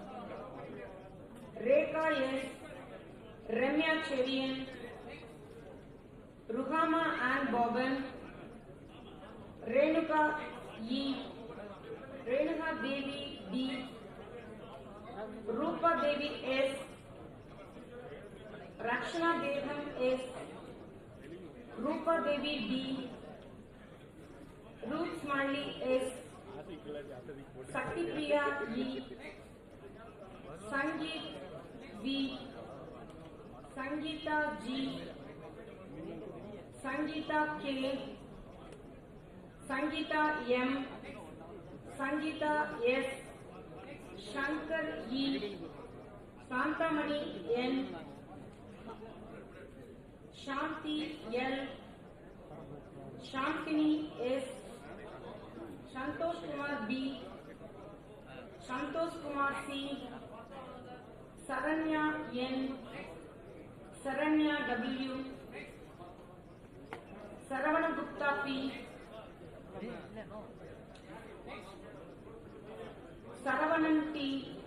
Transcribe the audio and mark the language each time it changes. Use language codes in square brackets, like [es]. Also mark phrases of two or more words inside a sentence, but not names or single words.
[en] Rekha S, Ramya Cherian, Ruhama and Boban, Renuka E, Renuka Devi D, Rupa Devi S, Rakshana Devam S, Rupa Devi D, Ruth Smiley S, Sakti Priya E, Sangeet V, Sangeeta G, Sangeeta K, Sangeeta M, Sangeeta S, Shankar E, Santamani N, Shanti L, Shantini S, Santosh Kumar B, Santosh Kumar C, Saranya N, Saranya W, Saravana Gupta P, Saravanan T,